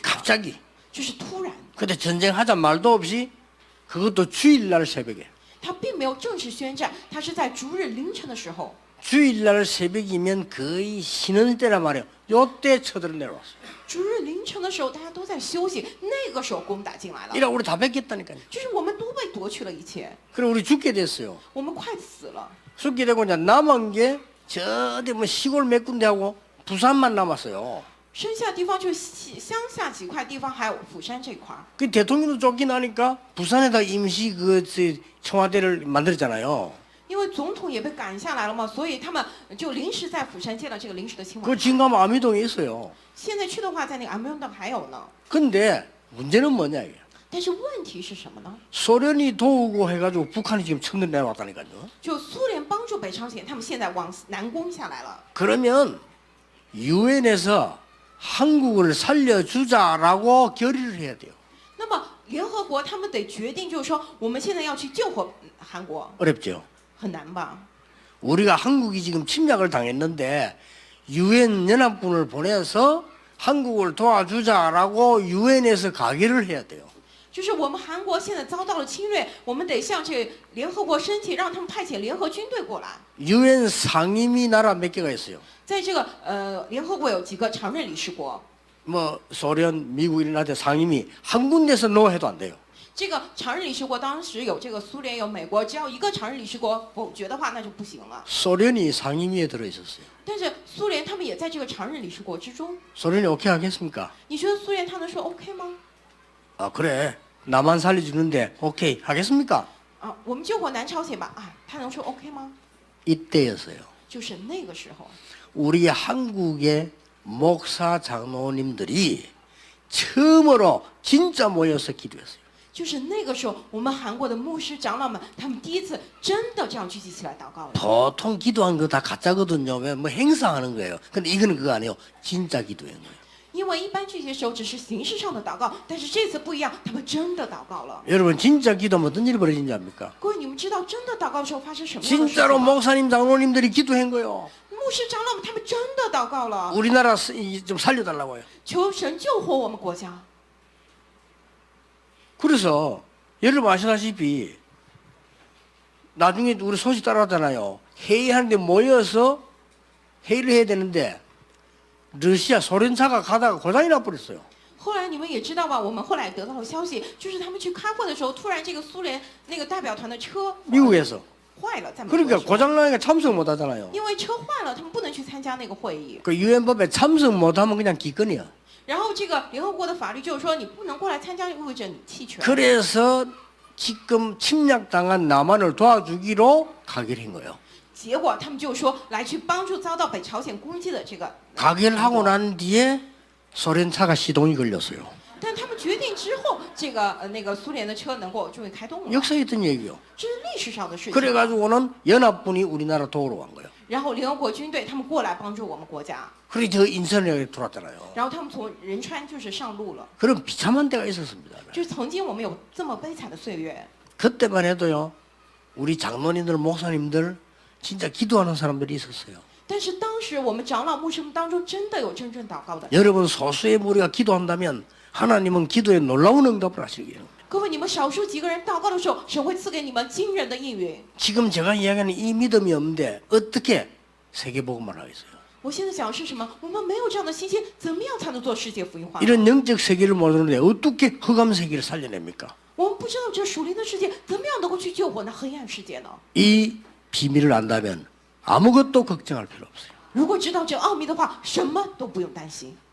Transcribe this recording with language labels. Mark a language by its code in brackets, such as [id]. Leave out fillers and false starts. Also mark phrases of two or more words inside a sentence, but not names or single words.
[ko] 갑자기. [zh] 就是突然， [ko] 근데 전쟁하자 말도 없이 그것도 주일날 새벽에. [zh] 他并没有正式宣战，他是在逐日凌晨的时候， [ko] 주일날 새벽이면 거의 쉬는 때란 말이에요. 요때 쳐들어 내려왔어요. [zh] 逐日凌晨的时候，大家都在休息，那个时候攻打进来了， [ko] 이라 우리 다 뺏겼다니까요. [zh] 就是我们都被夺去了一切， [ko] 그래 우리 죽게 됐어요. [zh] 我们快死了。 [ko] 죽게 되고 이제 남은 게 저 어디 뭐 시골 몇 군데 하고 부산만 남았어요. [zh] 剩下地方就是乡下几块地方，还有釜山这块儿。 [ko] 그 대통령도 쫓겨나니까 부산에다 임시 그 청와대를 만들었잖아요. [zh] 因为总统也被赶下来了嘛，所以他们就临时在釜山建了这个临时的青瓦 [ko] 그 [zh] 台。 [ko] 지금 가면 아미동에 있어요. [zh] 现在去的话，在那个安门洞还有呢。 [ko] 근데 문제는 뭐냐 이게. [zh] 但是问题是什么呢？ [ko] 소련이 도우고 해가지고 북한이 지금 쳐들 내려왔다니까요. [zh] 就苏联帮助北朝鲜，他们现在往南攻下来了。 [ko] 그러면 유엔에서 한국을 살려주자라고 결의를 해야 돼요. [zh] 那么联合国他们得决定，就是说我们现在要去救活韩国， [ko] 어렵죠. [zh] 很难吧？ [ko] 우리가 한국이 지금 침략을 당했는데 유엔 연합군을 보내서 한국을 도와주자라고 유엔에서 가결을 해야 돼요. [zh] 就是我们韩国现在遭到了侵略，我们得向这联合国申请，让他们派遣联合军队过来。 [ko] 유엔 상임위 나라 몇 개가 있어요. [zh] 在这个联合国有几个常任理事国， [ko] 뭐 소련, 미국 이런 나라 상임위 한 군데서 노 해도 안 돼요. [zh] 这个常任理事国当时有这个苏联有美国，只要一个常任理事国否决的话，那就不行了。 [ko] 소련이 상임위에 들어 있었어요. [zh] 但是苏联他们也在这个常任理事国之中， [ko] 소련이 오케이 하겠습니까? [zh] 你觉得苏联他能说 OK 吗？ [ko] 아 그래 나만 살려주는데 오케이 하겠습니까? [zh] 啊，我们救活南朝鲜吧，啊，他能说 OK 吗？ [ko] 이때였어요. [zh] 就是那个时候， [ko] 우리 한국의 목사 장로님들이 처음으로 진짜 모여서 기도했어요. [zh] 就是那个时候，我们韩国的牧师长老们，他们第一次真的这样聚集起来祷告了。 [ko] 보통 기도한 거 다 가짜거든요. 왜 뭐 행사하는 거예요. 근데 이거는 그거 아니에요. 진짜 기도한 거예요. [zh] 因为一般聚集的时候只是形式上的祷告，但是这次不一样，他们真的祷告了。 [ko] 여러분 진짜 기도하면 어떤 일이 벌어진지 압니까? [zh] 各位，你们知道真的祷告的时候发生什么样的事情 [ko] 진짜로 [zh] 吗？ [ko] 목사님 장로님들이 기도한 거예요. [zh] 牧师长老们他们真的祷告了， [ko] 우리나라 좀 살려달라고요. [zh] 求神救活我们国家。 [ko] 그래서 여러분 아시다시피 나중에 우리 소식 따라왔잖아요. 회의하는데 모여서 회의를 해야 되는데 러시아 소련차가 가다가 고장이 나버렸어요. [zh] 后来你们也知道吧？我们后来得到了消息，就是他们去开会的时候，突然这个苏联那个代表团的车 [ko] 미국에서. [zh] 坏了，在美国 [ko] 그러니까 [zh] 的时候 [ko] 고장나니까 참석 못하잖아요. [zh] 因为车坏了，他们不能去参加那个会议。 [ko] 그 유엔법에 참석 못하면 그냥 기권이야. [zh] 然后这个联合国的法律就是说，你不能过来参加，意味着你弃权。 [ko] 그래서 지금 침략당한 남한을 도와주기로 가결한 거예요. [zh] 结果他们就说来去帮助遭到北朝鲜攻击的这个。 [ko] 가결하고 난 뒤에 소련차가 시동이 걸렸어요. [zh] 但他们决定之后，这个那个苏联的车能够终于开动了， [ko] 역사에 있던 얘기요. [zh] 这是历史上的事情。 [ko] 그래가지고는 연합군이 우리나라 도우러 간 거예요. [zh] 然后联合国军队他们过来帮助我们国家， [ko] 그리고 저 인천에 들어왔잖아요. [zh] 然后他们从仁川就是上路了， [ko] 그런 비참한 때가 있었습니다. [zh] 就是曾经我们有这么悲惨的岁月。 [ko] 그때만 해도요, 우리 장로님들, 목사님들 진짜 기도하는 사람들이 있었어요. [zh] 但是当时我们长老牧师们当中真的有真正祷告的。 [ko] 여러분 소수의 무리가 기도한다면 하나님은 기도에 놀라운 응답을 하시게요. [zh] 各位，你们少数几个人祷告的时候，神会赐给你们惊人的应允。 [ko] 지금 제가 이야기하는 이 믿음이 없는데 어떻게 세계복음을 하겠어요? [zh] 我现在讲的是什么？我们没有这样的信心，怎么样才能做世界福音化？ [ko] 이런 영적 세계를 모르는데 어떻게 흑암 세계를 살려냅니까? [zh] 我们不知道这属灵的世界怎么样能够去救活那黑暗世界呢？ [ko] 이 비밀을 안다면 아무것도 걱정할 필요 없어요. [zh] 如果知道这奥秘的话，什么都不用担心。